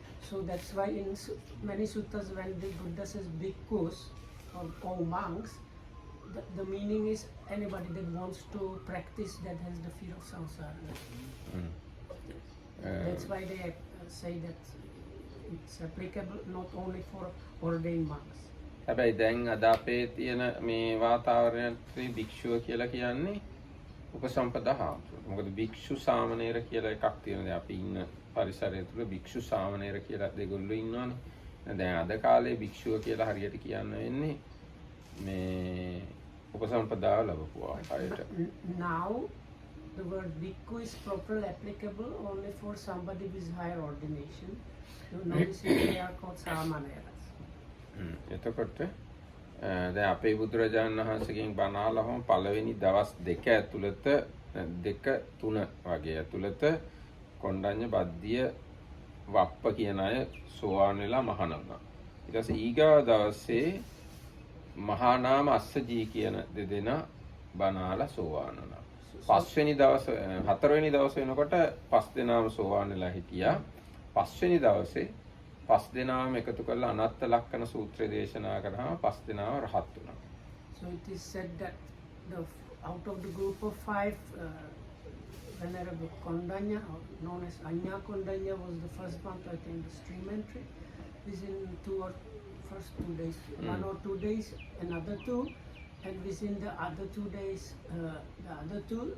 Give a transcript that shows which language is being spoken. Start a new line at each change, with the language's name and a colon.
English: So that's why in many suttas when the Buddha says bhikkhus or monks, the meaning is anybody that wants to practice that has the fear of samsara. That's why they say that it's applicable not only for ordained monks.
Sinhala: හැබැයි දැන් අද අපේ තියෙන මේ වාතාවරණයේ භික්ෂුව කියලා කියන්නේ උපසම්පදා හාමුදුරුවෝ. මොකද භික්ෂු සාමණේර කියලා එකක් තියෙනවා. දැන් අපි ඉන්න පරිසරය තුළ භික්ෂු සාමණේර කියලා දෙගොල්ලෝ ඉන්නවනේ. දැන් අද කාලේ භික්ෂුව කියලා හරියට කියන්න වෙන්නේ මේ උපසම්පදාව ලැබපු අයට.
English: Now the word bhikkhu is properly applicable only for somebody with higher ordination. Notice they are called samaneras.
Sinhala: එතකොට දැන් අපේ බුදුරජාණන් වහන්සේගෙන් බණ අහලම පළවෙනි දවස් 2 ඇතුළත 2-3 වගේ ඇතුළත කොණ්ඩඤ්ඤ බද්ධිය වප්ප කියන අය සෝවාන් වෙලා මහාන වුණා. ඊට පස්සේ ඊගා දවසේ මහා නාම අස්සජී කියන දෙදෙනා බණ අහලා සෝවාන් වුණා. 5වෙනි දවස 4වෙනි දවස වෙනකොට 5 දෙනාම සෝවාන් වෙලා හිටියා. 5වෙනි දවසේ 5 දෙනාම එකතු කරලා අනත්ත ලක්ෂණ සූත්‍රය දේශනා කරාම 5 දෙනාම රහත් වුණා.
English: So it is said that out of the group of 5 Venerable Kondanya, known as Anya Kondanya, was the first one to attend the stream entry. Within first 2 days, 1 or 2 days, another 2, and within the other 2 days, the other 2.